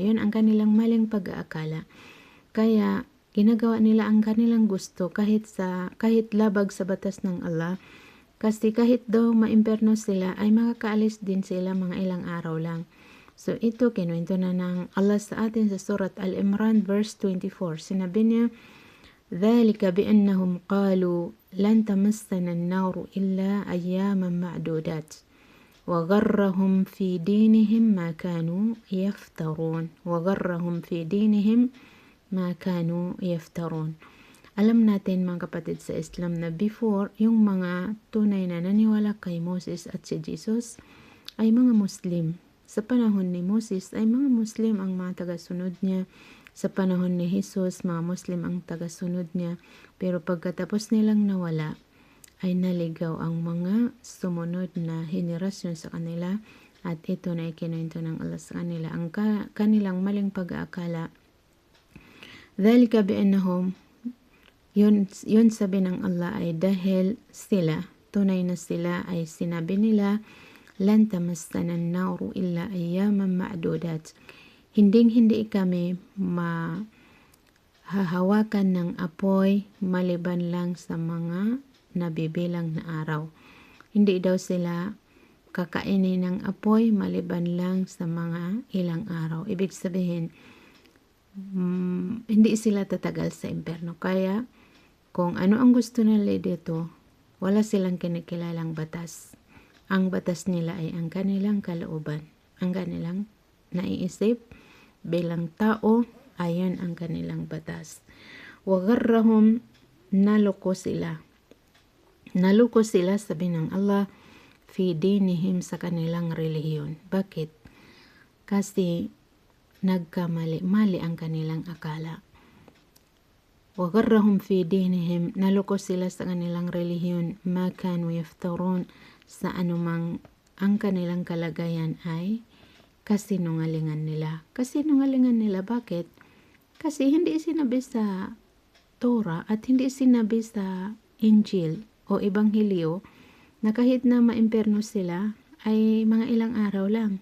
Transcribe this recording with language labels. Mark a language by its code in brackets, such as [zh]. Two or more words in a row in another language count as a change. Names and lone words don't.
[tl] Yun ang kanilang maling pag-aakala. Kaya ginagawa nila ang kanilang gusto kahit labag sa batas ng Allah. Kasi kahit daw maimperno sila ay makakaalis din sila mga ilang araw lang. So ito kinuwento na ng Allah sa atin sa Surat Al-Imran verse 24. Sinabi niya, [ar] ذَلِكَ بِأَنَّهُمْ قَالُوا لَنْ تَمَسَّنَا النَّارُ إِلَّا أَيَّامًا مَعْدُودَاتٍ وَغَرَّهُمْ فِي دِينِهِمْ مَا كَانُوا يَفْتَرُونَ وَغَرَّهُمْ فِي دِينِهِمْ مَا كَانُوا يَفْتَرُونَ. [tl] Alam natin mga kapatid sa Islam na before, yung mga tunay na naniwala kay Moses at si Jesus ay mga Muslim. Sa panahon ni Moses ay mga Muslim ang mga tagasunod niya. Sa panahon ni Jesus, mga Muslim ang tagasunod niya. Pero pagkatapos nilang nawala, ay naligaw ang mga sumunod na henerasyon sa kanila at ito na ikinuwento ng Allah sa kanila. Ang kanilang maling pag-aakala. [ar] ذَلِكَ بِأَنَّهُمْ [tl] yun sabi ng Allah ay dahil sila, tunay na sila ay sinabi nila, [ar] لن تمسنا النار إلا أياما معدودات. [tl] Hindi kami mahahawakan ng apoy maliban lang sa mga nabibilang na araw. Hindi daw sila kakainin ng apoy maliban lang sa mga ilang araw. Ibig sabihin, hindi sila tatagal sa imperno. Kaya kung ano ang gusto nila dito, wala silang kinikilalang batas. Ang batas nila ay ang kanilang kalooban. Ang kanilang naiisip bilang tao, ayon ang kanilang batas. Wagarrahum, naloko sila. Naloko sila, sabi ng Allah, [ar] في دينهم [tl] sa kanilang relihiyon. Bakit? Kasi nagkamali-mali ang kanilang akala. [ar] وَغَرَّهُمْ فِي دِينِهِمْ, [tl] naloko sila sa kanilang relihiyon, [ar] مَا كَانُوا يَفْتَرُونَ, [tl] sa anumang ang kanilang kalagayan ay kasinungalingan nila. Kasinungalingan nila, bakit? Kasi hindi sinabi sa Torah at hindi sinabi sa Injil o Ebanghelyo na kahit na maimperno sila ay mga ilang araw lang.